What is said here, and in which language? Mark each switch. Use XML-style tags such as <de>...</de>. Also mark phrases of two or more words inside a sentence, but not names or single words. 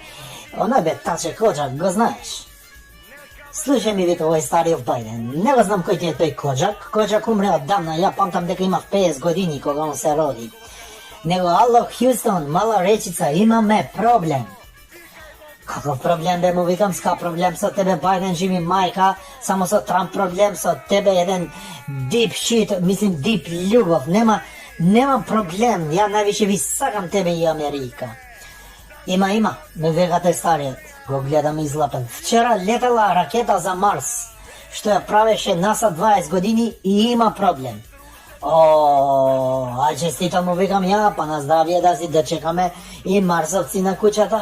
<mk>Оној бе Таче Коджак, го знаеш. Слушај ми вика овој стариот Бајден, не го знам кој ти е тој Коджак. Коджак умре оддавна, ја памтам дека имав 50 години кога он се роди. Него, ало, Хјустон, мала речица, имаме проблем. Каков проблем бе, му викам, ска проблем со тебе, Бајден, живи мајка, само со Трамп проблем, со тебе еден</mk> <en>deep shit,</en> <mk>мислим deep љубов, нема проблем, ја највише ви сакам тебе и Америка. Има, ме века тој стариот, го гледам излапен. Вчера летела ракета за Марс, што ја правеше НАСА 20 години и има проблем. А честито му викам ја, па на здравие да си дочекаме и марсовци на куќата.</mk>